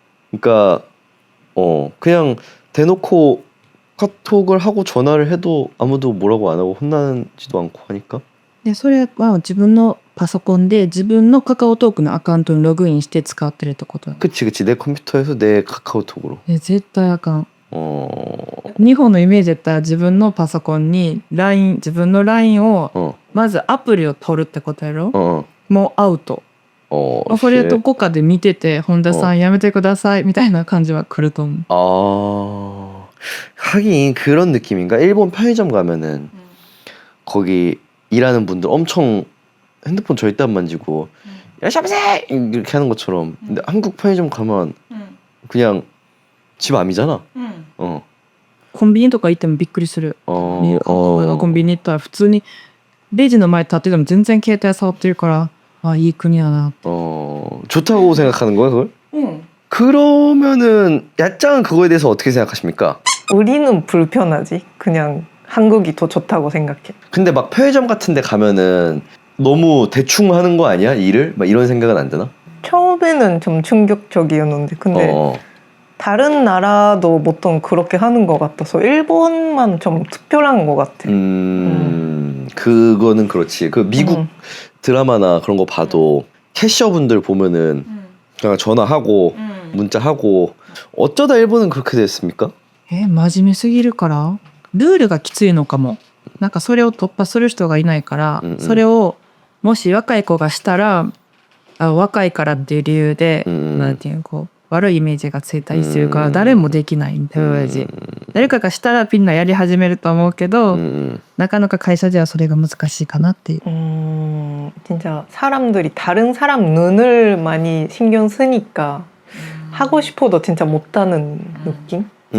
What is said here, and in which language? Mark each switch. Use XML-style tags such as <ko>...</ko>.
<ko>그러니까 그냥 대놓고 카톡을 하고 전화를 해도 아무도 뭐라고 안 하고 혼나지도 않고 하니까.</ko> <ja>でそれは自分のパソコンで自分のカカオトークのアカウントにログインして使ってるってことだ。</ja> <ko>그치 내 컴퓨터에서 내 카카오톡으로.</ko> <ja>絶対あかん。日本のイメージだったら自分のパソコンに LINE 自分の LINE をまずアプリを取るってことやろ。もうアウト。それどこかで見てて本田さんやめてくださいみたいな感じは来ると思う。</ja> <ko>아 하긴 그런 느낌인가? 일본 편의점 가면은 거기 일하는 분들 엄청 핸드폰 절대 안 만지고 야샤브세 이렇게 하는 것처럼. 근데 한국 편의점 가면 그냥 집 암이잖아.</ko> <ja>コンビニとか行ってもびっくりする。コンビニ行ったら普通にレジの前立ってても全然携帯触ってるからあいい国やな。</ja> <ko>좋다고 생각하는 거야 그걸? 그러면은 야짱은 그거에 대해서 어떻게 생각하십니까? 우리는 불편하지. 그냥 한국이 더 좋다고 생각해. 근데 막 편의점 같은 데 가면은 너무 대충 하는 거 아니야? 일을? 막 이런 생각은 안 드나? 처음에는 좀 충격적이었는데 근데 다른 나라도 보통 그렇게 하는 것 같아서 일본만 좀 특별한 것 같아. 그거는 그렇지. 그 미국 드라마나 그런 거 봐도 캐셔분들 보면은 그냥 전화하고 문자하고 어쩌다 일본은 그렇게 됐습니까?</ko> <ja>真面目すぎるからルールがきついのかも。なんかそれを突破する人がいないから、それをもし若い子がしたら若いからっていう理由で、なんていうこう悪いイメージがついたりするから誰もできないんだよ。誰かがしたらみんなやり始めると思うけど、なかなか会社ではそれが難しいかなっていう。</ja> <ko>진짜 사람들이 다른 사람 눈을 많이 신경 쓰니까 하고 싶어도 진짜 못하는 느낌?</ko>